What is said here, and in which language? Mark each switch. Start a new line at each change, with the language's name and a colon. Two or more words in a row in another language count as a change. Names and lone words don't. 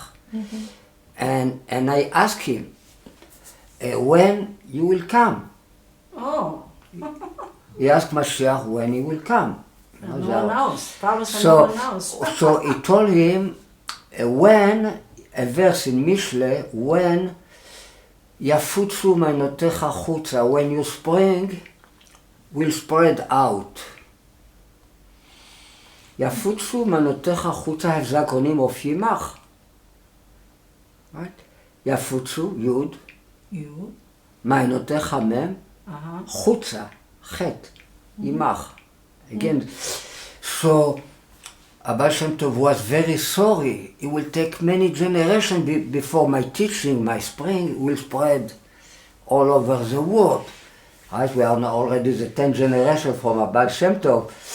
English: And I asked him, when you will come? Oh. He asked Mashiach when he will come. No one knows. Probably no So, one knows. so he told him when, a verse in Mishle, when
Hebrew: יפוצו מנותיך חוצה,
English: when you spring, will spread out.
Hebrew: יפוצו מנותיך חוצה, הזקונים of ימח. Right? יפוצו, יוד.
English: You.
Hebrew: מנותיך מם,
English: Uh-huh.
Hebrew: חוצה, חטא, ימח.
English: Again, so Abba Shem Tov was very sorry. It will take many generations before my teaching, my spring, will spread all over the world. Right? We are now already the 10th generation from Abba Shem Tov.